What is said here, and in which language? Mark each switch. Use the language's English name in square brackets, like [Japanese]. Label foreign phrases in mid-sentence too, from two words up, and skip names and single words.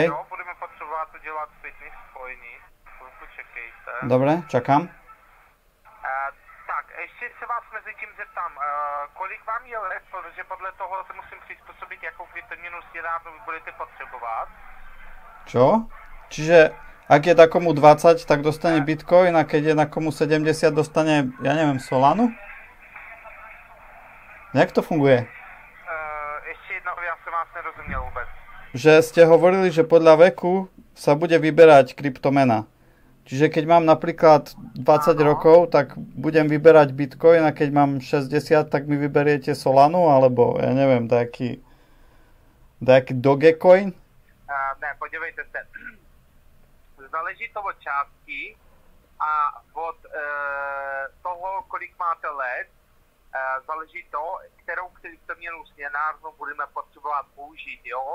[Czech] Jo, budeme potřebovat udělat zpětný spojení. Chvilku čekejte. [Slovak] Dobre, čakám. [Czech] Tak, ještě se vás mezi tím zeptám, kolik vám je let, protože podle toho se musím přizpůsobit, jakou kryptoměnu stěnárnu vy budete potřebovat. [Slovak] Čo? Čiže ak je takomu 20, tak dostane Bitcoin a keď je takomu 70, dostane, ja neviem, Solanu? [Czech] Jak to funguje? Ještě jednou, já jsem vás nerozuměl vůbec. [Slovak] Že ste hovorili, že podľa veku sa bude vyberať kryptomena. Čiže keď mám napríklad 20 rokov, tak budem vyberať Bitcoin a keď mám 60, tak mi vyberiete Solanu, alebo ja neviem, taký Dogecoin? [Czech] Ne, podívejte se. Záleží to od částky a od toho, kolik máte let, záleží to, kterou kryptoměnu směnárnu budeme potřebovat použít, jo?